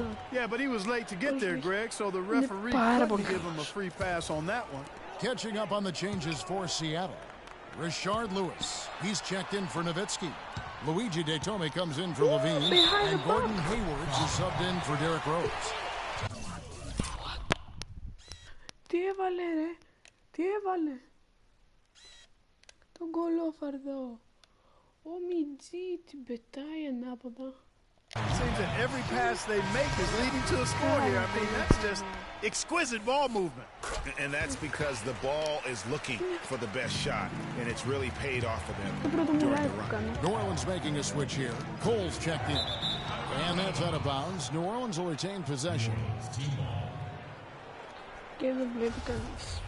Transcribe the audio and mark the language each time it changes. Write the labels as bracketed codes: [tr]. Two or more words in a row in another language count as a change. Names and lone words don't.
[en] Yeah, but he was late to get there, Greg, so the referee couldn't give him a free pass on that one. Catching up on the changes for Seattle. Rashard Lewis. He's checked in for Nowitzki. Luigi Detome comes in for Levine. And Gordon Hayward is subbed in for Derrick Rose. [el] Τι έβαλε ρε, τι έβαλε. Τον κολόφαρδο. Ο Μιτζή την πετάει ανάποδα. [en] It seems that every pass they make is leading to a score here. I mean, that's just exquisite ball movement. And that's because the ball is looking for the best shot, and it's really paid off for them during the run. New Orleans making a switch here. Cole's checked in. And that's out of bounds. New Orleans will retain possession. [el] Και δεν βλέπει κανείς.